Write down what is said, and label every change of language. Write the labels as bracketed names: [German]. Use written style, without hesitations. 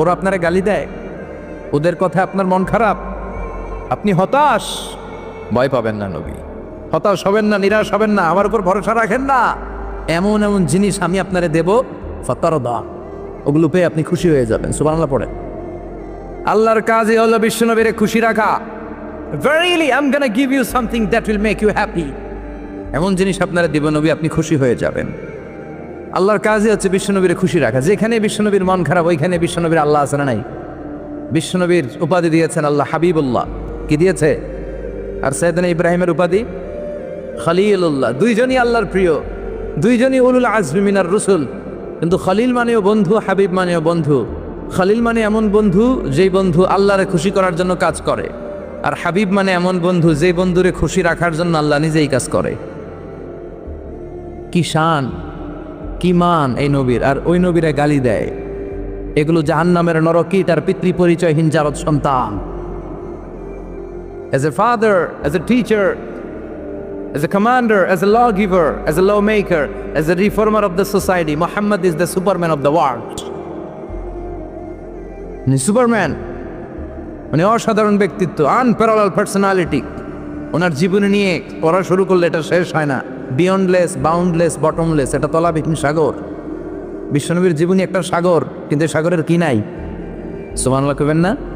[Bangla] ওরা আপনারে গালি দেয়, ওদের কথা আপনার মন খারাপ, আপনি হতাশ, ভয় পাবেন না নবী, হতাশ হবেন না, নিরাশ হবেন না, আমার উপর ভরসা রাখেন না। এমন এমন জিনিস আমি আপনারে দেব, ফাতারদা, ওগুলো পেয়ে আপনি খুশি হয়ে যাবেন। সুবহানাল্লাহ পড়েন। আল্লাহর কাজই হলো বিশ্বনবীরে খুশি রাখা। [English] Verily I'm gonna give you something that will make you happy, [Bangla] এমন জিনিস আপনারা দিব নবী, আপনি খুশি হয়ে যাবেন। আল্লাহর কাজই হচ্ছে বিশ্বনবীরে খুশি রাখা। যেখানে বিশ্বনবীর মন খারাপ, ওইখানে বিশ্বনবীর আল্লাহ আছে না নাই? বিশ্বনবীর উপাধি দিয়েছেন আল্লাহ হাবিবুল্লাহ। কি দিয়েছে? আর সাইয়েদনা ইব্রাহিমের উপাধি খলিলুল্লাহ। দুইজনই আল্লাহর প্রিয়, দুইজনই উলুল আজমি মিনার রসুল। কিন্তু খলিল মানেও বন্ধু, হাবিব মানেও বন্ধু। খলিল মানে এমন বন্ধু যেই বন্ধু আল্লাহরে খুশি করার জন্য কাজ করে, আর হাবিব মানে এমন বন্ধু যেই বন্ধুরে খুশি রাখার জন্য আল্লাহ নিজেই কাজ করে। কি শান, কি মান এই নবীর! আর ওই নবীরা গালি দেয়। এগুলো জাহান্নামের নরকী, তার পিতৃ পরিচয়হীন জারদ সন্তান। [English] As a father, as a teacher, as a commander, as a lawgiver, as a lawmaker, as a reformer of the society, Muhammad is the superman of the world. [Bangla] Superman মানে অসাধারণ ব্যক্তিত্ব, [English] Unparallel personality. [Bangla] ওনার জীবনে নিয়ে পড়া শুরু করলে এটা শেষ হয় না। [English] beyondless, boundless, bottomless, [Bangla] এটা তলাবিহীন সাগর। বিশ্বনবীর জীবনী একটা সাগর, কিন্তু সাগরের কি নাই? সুবহানাল্লাহ কইবেন না?